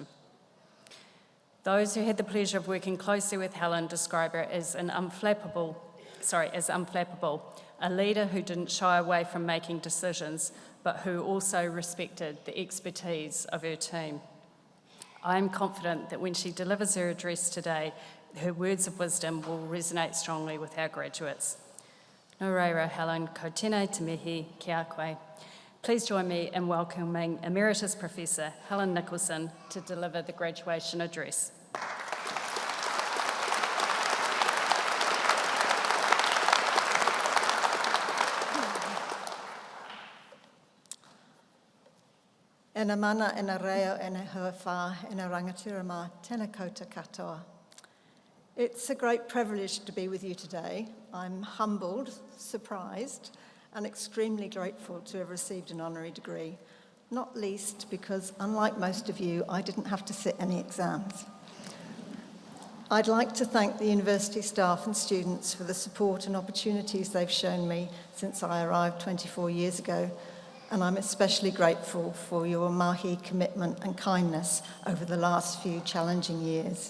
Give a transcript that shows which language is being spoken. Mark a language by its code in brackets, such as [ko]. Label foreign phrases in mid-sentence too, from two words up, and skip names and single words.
[en] Those who had the pleasure of working closely with Helen describe her as unflappable, a leader who didn't shy away from making decisions, but who also respected the expertise of her team. I am confident that when she delivers her address today, her words of wisdom will resonate strongly with our graduates. [mi] Nō reira, Helen, ko tēnei te mihi ki a koe. [en] Please join me in welcoming Emeritus Professor Helen Nicholson to deliver the graduation address. [mi] Ena mana, ena reo, ena hua whā, ena rangatira mā, tēnā koutou katoa. [en] It's a great privilege to be with you today. I'm humbled, surprised, and extremely grateful to have received an honorary degree, not least because, unlike most of you, I didn't have to sit any exams. I'd like to thank the university staff and students for the support and opportunities they've shown me since I arrived 24 years ago, and I'm especially grateful for your mahi, commitment and kindness over the last few challenging years.